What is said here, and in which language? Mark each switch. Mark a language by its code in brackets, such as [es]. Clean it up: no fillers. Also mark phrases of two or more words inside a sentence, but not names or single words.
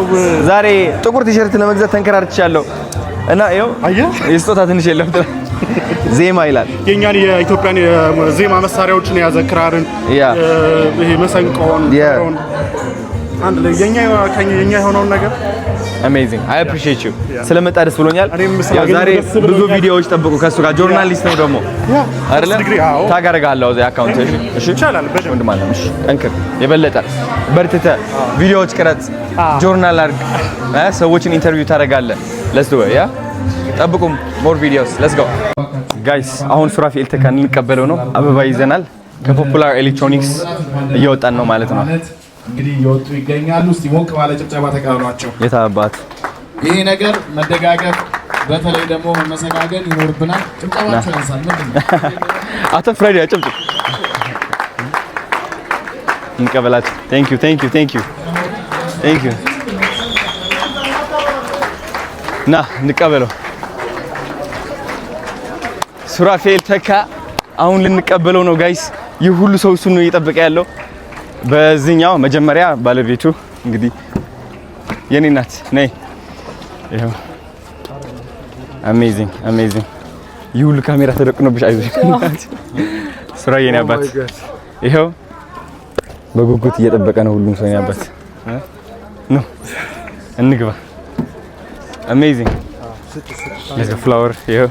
[am] ዛሬ ጥቁር ቲሸርት ለመግዛት ተንከራርቻለሁ እና ይኸው የስጦታ ትንሽ የለውም ዜማ ይላል የኛን የኢትዮጵያን ዜማ መሳሪያዎችን የያዘ ክራርን ይሄ መሰንቆን አንድ ላይ የኛ የሆነውን ነገር [en] Amazing. I appreciate you. [am] ስለመጣ ደስ ብሎኛል። ያው ዛሬ ብዙ ቪዲዮዎች ጠብቁ ከሱ ጋር ጆርናሊስት ነው ደግሞ አይደለ? ታግ አደርጋለሁ እዚህ አካውንት እሺ ይቻላል። ወንድም አለ እሺ ጠንክር የበለጠ በርትተ ቪዲዮዎች ቅረጽ ጆርናል አድርግ ሰዎችን ኢንተርቪው ታደርጋለህ። [en] let's do it [am] ያ ጠብቁም [en] more videos let's go guys [am] አሁን ሱራፊኤል ተካን እንቀበለው ነው አበባ ይዘናል ከፖፑላር ኤሌክትሮኒክስ እየወጣን ነው ማለት ነው እንግዲህ እየወጡ ይገኛሉ እስቲ ሞቅ ባለ ጭብጨባ ተቀበሏቸው የታባት ይሄ ነገር መደጋገፍ በተለይ ደግሞ መመሰጋገን ይኖርብናል ጭብጨባቸው ያንሳል ምንድነው አቶ ፍሬዲ አጭብጭብ እንቀበላችሁ [en] thank you [am] ና እንቀበለው ሱራፊኤል ተካ አሁን ልንቀበለው ነው ጋይስ ይህ ሁሉ ሰው እሱን ነው እየጠበቀ ያለው በዚህኛው መጀመሪያ ባለቤቱ እንግዲህ የኔ ናት ነይ ይሄው አሜዚንግ ይህ ሁሉ ካሜራ ተደቅኖብሽ አይዞሽ ሱራ የኔ አባት ይሄው በጉጉት እየጠበቀ ነው ሁሉም ሰው የኔ አባት ነው እንግባ አሜዚንግ ለዚህ ፍላወር ይሄው